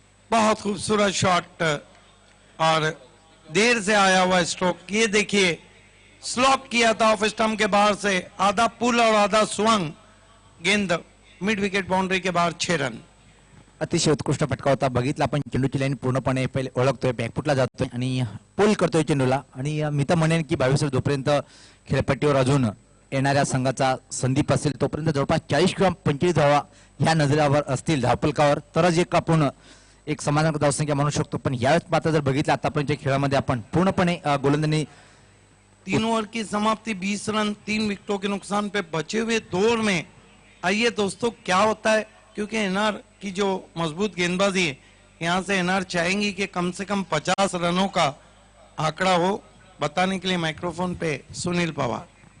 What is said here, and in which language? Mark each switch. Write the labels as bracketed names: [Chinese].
[Hindi] बहुत खूबसूरत शॉट और देर से आया हुआ स्ट्रोक। ये देखिए स्लॉक किया था ऑफ स्टंप के बाहर से, आधा पुल और आधा स्वंग, गेंद मिड विकेट बाउंड्री के बाहर, 6 रन। [Marathi] अतिशय उत्कृष्ट फटका होता। बघितला आपण चेंडूची लाईन पूर्णपणे पहिले ओळखतोय, बॅकफुटला जातोय आणि पुल करतोय चेंडूला। आणि मी तर म्हणेन की 22 जोपर्यंत खेळपट्टीवर अजून येणाऱ्या संघाचा संदीप असेल तोपर्यंत जवळपास 40 किंवा 25 धावा ह्या नजरेवर असतील धावफलकावर, तरच एक आपण एक समाधानकारक धावसंख्या म्हणू शकतो। पण यावेळेस मात्र जर बघितलं आतापर्यंतच्या खेळामध्ये आपण पूर्णपणे गोलंदाजी [Hindi] 3 ओवर की समाप्ति, 20 रन, 3 विकेटों के नुकसान पे बचे हुए 2 ओवर में। आइए दोस्तों क्या होता है, क्योंकि एनआर की जो मजबूत गेंदबाजी है, यहाँ से एनआर चाहेंगी कि कम से कम 50 रनों का आंकड़ा हो। बताने के लिए माइक्रोफोन पे सुनील पवार।